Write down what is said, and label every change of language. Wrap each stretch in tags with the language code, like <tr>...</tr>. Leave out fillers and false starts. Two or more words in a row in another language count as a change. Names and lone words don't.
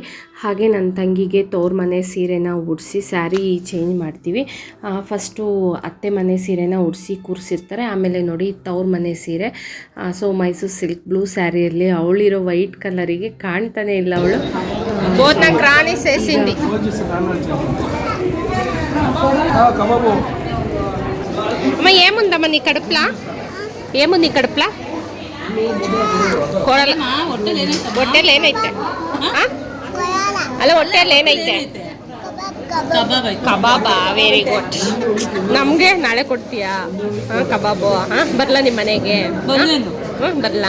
<kn>ಹಾಗೆ ನನ್ನ ತಂಗಿಗೆ ತವ್ರ ಮನೆ ಸೀರೆನ ಉಡಿಸಿ</kn> <en>saree change</en> <kn>ಮಾಡ್ತೀವಿ. ಫಸ್ಟು ಅತ್ತೆ ಮನೆ ಸೀರೆನ ಉಡಿಸಿ ಕೂರಿಸಿರ್ತಾರೆ, ಆಮೇಲೆ ನೋಡಿ ತವ್ರ ಮನೆ ಸೀರೆ. ಸೊ ಮೈಸೂರು</kn> <en>silk blue</en> <kn>ಸ್ಯಾರಿಯಲ್ಲಿ ಅವಳಿರೋ ವೈಟ್ ಕಲರಿಗೆ ಕಾಣ್ತಾನೆ ಇಲ್ಲ ಅವಳು.</kn> <te>రాణి సేసింది అమ్మ ఏముందమ్మా నీ కడుపులా, ఏముంది నీ కడుపులా?</te> <kn>ಹೊಟ್ಟೆಲೇನೈತೆ ಅಲ್ಲ, ಹೊಟ್ಟೆಲೇನೈತೆ? ಕಬಾಬಾ,</kn> <en>very good.</en> <kn>ನಮಗೆ ನಾಳೆ ಕೊಡ್ತೀಯಾ ಕಬಾಬು? ಬರ್ಲಾ ನಿಮ್ಮ ಮನೆಗೆ? ಬರ್ಲಾ?</kn>